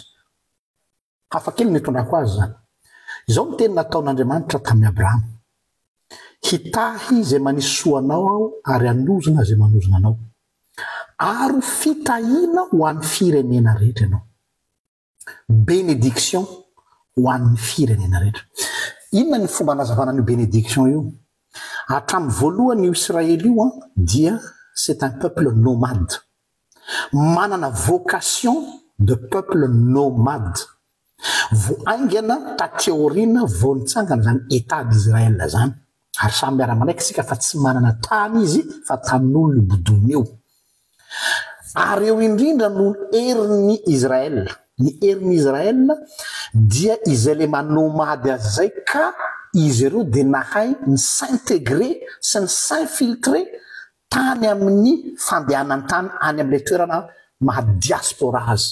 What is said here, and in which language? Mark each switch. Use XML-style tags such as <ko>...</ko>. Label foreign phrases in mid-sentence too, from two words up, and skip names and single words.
<mg>Hafa kely ny itondrako azy zany. Izao ny teny nataon'Andriamanitra tamin'ny Abrahama: hitahy izay manisy soanao aho ary hanozona izay manozona anao, ary fitahiana ho an'ny firenena rehetra ianao. Bénédiction ho an'ny firenena rehetra. Inona ny fomba nazavana io bénédiction io? Hatramin'ny voalohany io Israely io dia</mg> <fr>c'est un peuple nomade.</fr> <mg>Manana</mg> <fr>vocation de peuple nomade.</fr> <mg>Voaingana taty aoriana vao nitsangana zany</mg> <fr>état d'Israël</fr> <mg>zany. Ary samy miara-manaiky sika fa tsy manana tany izy fa tanin'olona ibodony eo. Ary eo indrindra no herin'ny Israël. Ny herin'ny Israël dia izay le manomady azy zay ka izy ireo dia nahay ny s'intégrer sy ny s'infiltrer tany amin'ny fandehanany tany any amin'ilay toerana mahadiaspora azy.</mg>